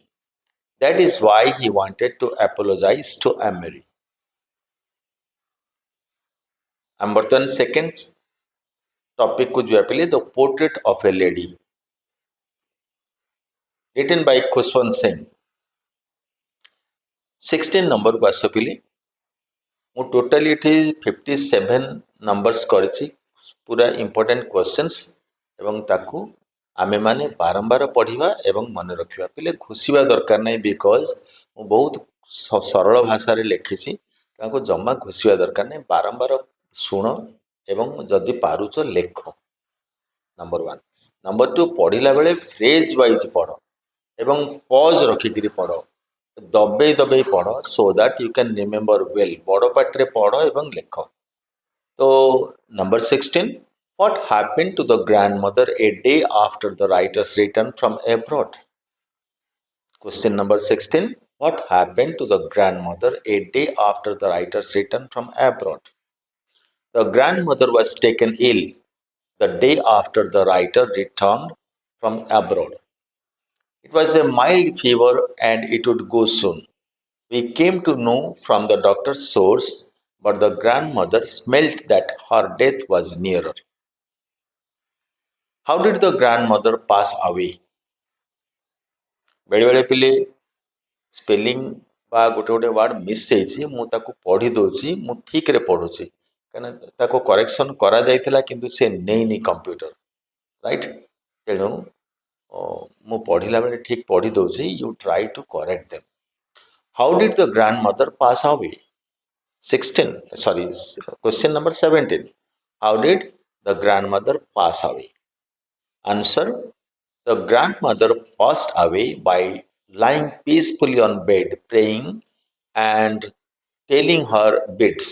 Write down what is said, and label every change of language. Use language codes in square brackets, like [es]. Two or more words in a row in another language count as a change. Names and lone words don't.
[en] That is why he wanted to apologize to Emery. Amberton second topic ku jo apele the portrait of a lady written by Khushwant Singh. [or] 16 ନମ୍ବରକୁ ଆସ ପିଲେ। ମୁଁ ଟୋଟାଲି ଏଠି 57 ନମ୍ବର୍ସ କରିଛି, ପୁରା [en] important questions, [or] ଏବଂ ତାକୁ ଆମେମାନେ ବାରମ୍ବାର ପଢ଼ିବା ଏବଂ ମନେ ରଖିବା। ପିଲେ ଘୋଷିବା ଦରକାର ନାହିଁ, ବିକଜ ମୁଁ ବହୁତ ସରଳ ଭାଷାରେ ଲେଖିଛି, ତାଙ୍କୁ ଜମା ଘୋଷିବା ଦରକାର ନାହିଁ। ବାରମ୍ବାର ଶୁଣ ଏବଂ ଯଦି ପାରୁଛ ଲେଖ। ନମ୍ବର 1। ନମ୍ବର 2, ପଢ଼ିଲା ବେଳେ [en] phrase wise [or] ପଢ଼ ଏବଂ ପଜ୍ ରଖିକିରି ପଢ଼, ଦବେଇ ଦବେଇ ପଢ଼, [en] so that you can remember well. [or] ବଡ଼ ପାଟିରେ ପଢ଼ ଏବଂ ଲେଖ। ତ ନମ୍ବର 16, [en] what happened to the grandmother a day after the writer's return from abroad? Question number 16, what happened to the grandmother a day after the writer's return from abroad? The grandmother was taken ill the day after the writer returned from abroad. It was a mild fever and it would go soon. We came to know from the doctor's source, but the grandmother smelt that her death was nearer. How did the grandmother pass away? [or] ବେଳେବେଳେ ପିଲେ ସ୍ପେଲିଂ ବା ଗୋଟେ ଗୋଟେ ୱାର୍ଡ଼ ମିସ୍ ହେଇଛି, ମୁଁ ତାକୁ ପଢ଼ି ଦେଉଛି, ମୁଁ ଠିକ୍ରେ ପଢ଼ୁଛି, କାହିଁକିନା ତାକୁ କରେକ୍ସନ୍ କରାଯାଇଥିଲା କିନ୍ତୁ ସେ ନେଇନି କମ୍ପ୍ୟୁଟର, ରାଇଟ୍? ତେଣୁ ମୁଁ ପଢ଼ିଲା ବେଳେ ଠିକ୍ ପଢ଼ି ଦେଉଛି, [en] you try to correct them. how did the grand mother pass away? 16, sorry, question number 17. How did the grandmother pass away? Answer, the grandmother passed away by lying peacefully on bed, praying and telling her beads.